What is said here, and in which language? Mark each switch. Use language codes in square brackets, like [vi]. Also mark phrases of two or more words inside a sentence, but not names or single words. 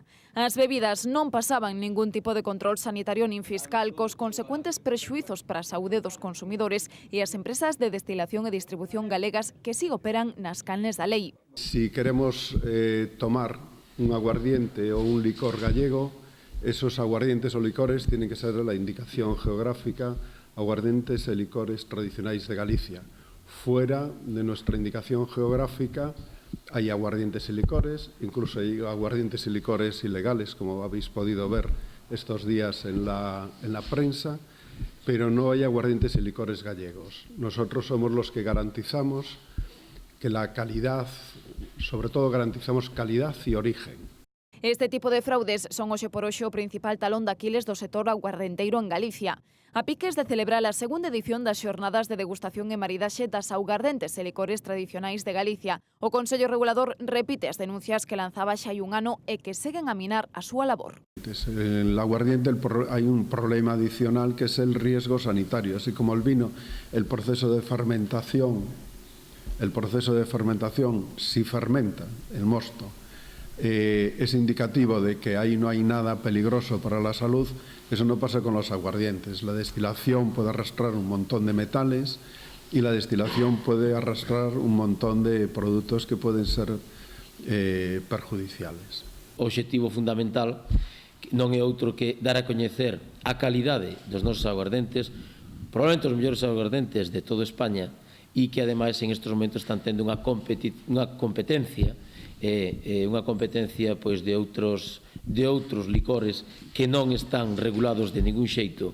[gl] As bebidas non pasaban ningún tipo de control sanitario nin fiscal, cos consecuentes prexuizos para a saúde dos consumidores e as empresas de destilación e distribución galegas que si operan nas canles da lei. [es] Si queremos tomar un aguardiente ou un licor gallego, esos aguardientes ou licores tienen que ser la indicación geográfica aguardientes e licores tradicionais de Galicia. Fuera de nuestra indicación geográfica hay aguardientes y licores, incluso hay aguardientes y licores ilegales, como habéis podido ver estos días en la prensa, pero no hay aguardientes y licores gallegos. Nosotros somos los que garantizamos que la calidad, sobre todo garantizamos calidad y origen. [gl] Este tipo de fraudes son hoxe por hoxe o principal talón de Aquiles do sector aguardenteiro en Galicia. A piques de celebrar a segunda edición das xornadas de degustación e maridaxe das augardentes e licores tradicionais de Galicia, o Consello Regulador repite as denuncias que lanzaba xa hai un ano e que seguen a minar a súa labor. [es] En el aguardiente hay un problema adicional que es el riesgo sanitario, así como el vino, el proceso de fermentación, si fermenta el mosto, es indicativo de que ahí no hay nada peligroso para la salud. Eso no pasa con los aguardientes. La destilación puede arrastrar un montón de metales y la destilación puede arrastrar un montón de productos que pueden ser perjudiciales. [gl] O obxectivo fundamental non é outro que dar a coñecer a calidade dos nosos aguardentes, probablemente os mellores aguardentes de toda España, e que ademais en estes momentos están tendo unha competencia pois de outros licores que non están regulados de ningún xeito.